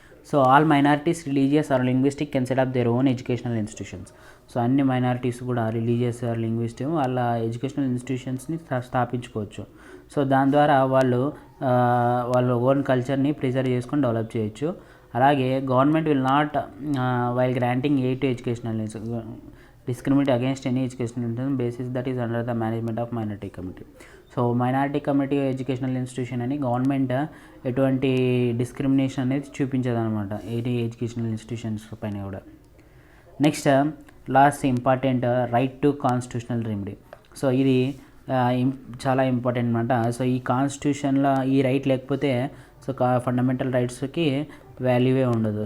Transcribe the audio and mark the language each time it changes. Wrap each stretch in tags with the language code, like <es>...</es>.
<en>So all minorities religious or linguistic can set up their own educational institutions.</en> <te>So అన్ని minorities కూడా religious are linguistic వాళ్ళ educational ఇన్స్టిట్యూషన్స్ని స్థాపించుకోవచ్చు. So దాని ద్వారా వాళ్ళ own కల్చర్ని ప్రిజర్వ్ చేసుకొని డెవలప్ చేయొచ్చు.</te> <en>అలాగే government will not while granting aid to educational discriminate against any educational basis that is under the management of minority committee.</en> <te>So minority committee educational institution అని government ఎటువంటి discrimination అనేది చూపించదనమాట ఏ educational institutions పైన కూడా.</te> <en>Next last important right to constitutional remedy.</en> <te>So ఇది చాలా important అనమాట. So ఈ కాన్స్టిట్యూషన్లో ఈ రైట్ లేకపోతే సో ఫండమెంటల్ రైట్స్కి వాల్యూవే ఉండదు.</te>